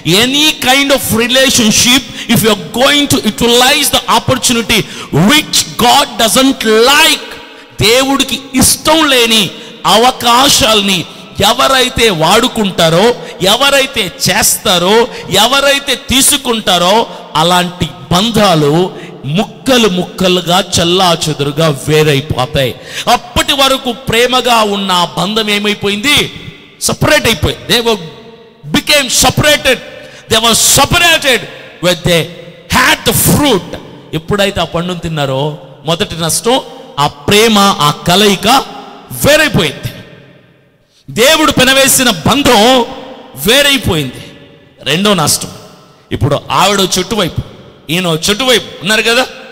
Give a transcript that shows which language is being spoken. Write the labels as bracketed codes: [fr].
[en] any kind of relationship, if you are going to utilize the opportunity which God doesn't like, [te] దేవుడికి ఇష్టం లేని అవకాశాలని ఎవరైతే వాడుకుంటారో, ఎవరైతే చేస్తారో, ఎవరైతే తీసుకుంటారో అలాంటి బంధాలు ముక్కలు ముక్కలుగా చల్లా చెదురుగా వేరైపోతాయి. అప్పటి వరకు ప్రేమగా ఉన్న ఆ బంధం ఏమైపోయింది, సపరేట్ అయిపోయి, [en] they became separated. They were separated when they had the fruit. [te] ఎప్పుడైతే ఆ పండును తిన్నారో మొదటి నష్టం, ఆ ప్రేమ, ఆ కలయిక వేరైపోయింది. దేవుడు పెనవేసిన బంధం వేరైపోయింది. రెండో నష్టం, ఇప్పుడు ఆవిడ చెట్టు వైపు, ఈయన చెట్టు వైపు ఉన్నారు కదా.